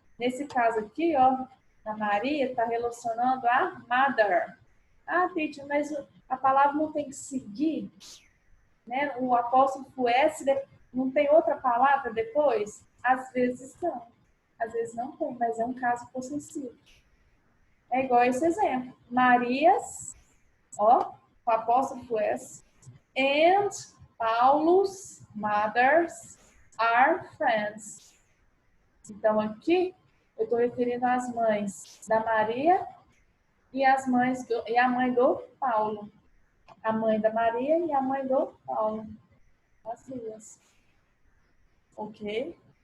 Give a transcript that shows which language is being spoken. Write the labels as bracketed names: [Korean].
[Portuguese] Nesse caso aqui, ó, a Maria está relacionando a mother. Ah, Titi, mas a palavra não tem que seguir, né? O apóstrofo S não tem outra palavra depois? Às vezes não. Às vezes não tem, mas é um caso possessivo. É igual esse exemplo. [English] Marias, [Portuguese] ó, o apóstrofo S, [English] and Paulus mothers are friends. [Portuguese] Então, aqui eu estou referindo às mães da Maria e a mãe do Paulo. A mãe da Maria e a mãe do Paulo. As duas. Ok?